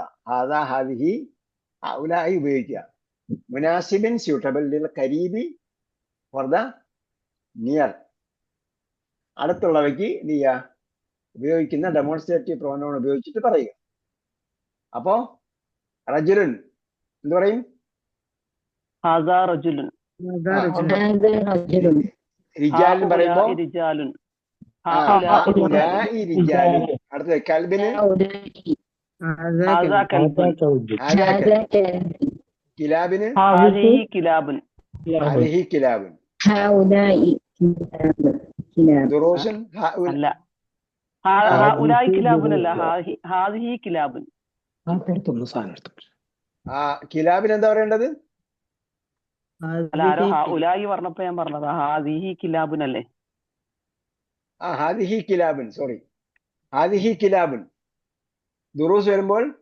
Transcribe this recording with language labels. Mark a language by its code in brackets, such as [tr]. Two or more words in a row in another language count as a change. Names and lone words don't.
[ar] هذا، هذه، هؤلاء ഉപയോഗിക്കുക. [en] മുനാസിബിൻ സ്യൂട്ടബിൾ [ar] للقريب [en] for the near. [ml] അടുത്തുള്ളവയ്ക്ക് എന്ത് ചെയ്യുക? ഉപയോഗിക്കുന്ന [en] demonstrative pronoun [ml] ഉപയോഗിച്ചിട്ട് പറയുക. അപ്പോ റജുലുൻ എന്ത് പറയും? [ar] هذا رجل [ml] റിജാലിൻ പറയുമ്പോ [ar] رجال هؤلاء رجال. [ml] അടുത്തത് കൽബിന് [ar] هذا كلب [ml] കിലാബിന് [ar] هذه كلاب هذه كلاب. دروس لا هؤلاء كلاب لا هذه كلاب. [ml] കിലാബിന് എന്താ പറയേണ്ടത്? അല്ല ആരോ ഹഉലായി പറഞ്ഞപ്പോ ഞാൻ പറഞ്ഞത് [ar] هذه كلاب [ml] അല്ലേ? [ar] هذه كلاب, സോറി, هذه كلاب. [ml] ദുറൂസ് വരുമ്പോൾ